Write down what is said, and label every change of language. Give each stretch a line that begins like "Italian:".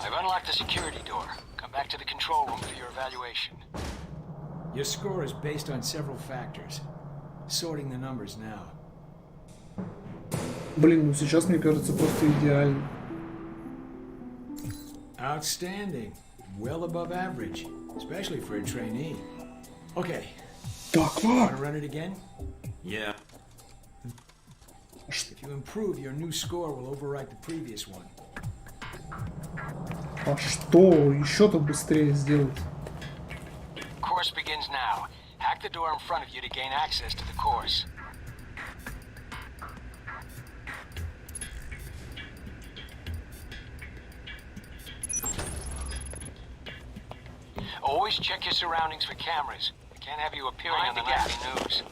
English: I've unlocked the security door. Come back to the control room for your evaluation. Your score is based on several factors. Sorting the numbers now.
Russian: Блин, ну сейчас, мне кажется, просто идеально.
English: Outstanding. Well above average, especially for a trainee. Okay.
Russian: Так,
English: Want to run it again? Yeah. If you improve, your new score will overwrite the previous one.
Russian: А что еще-то быстрее сделать?
English: Course begins now. Hack the door in front of you to gain access to the course. Always check your surroundings for cameras. We can't have you appearing on the nightly news.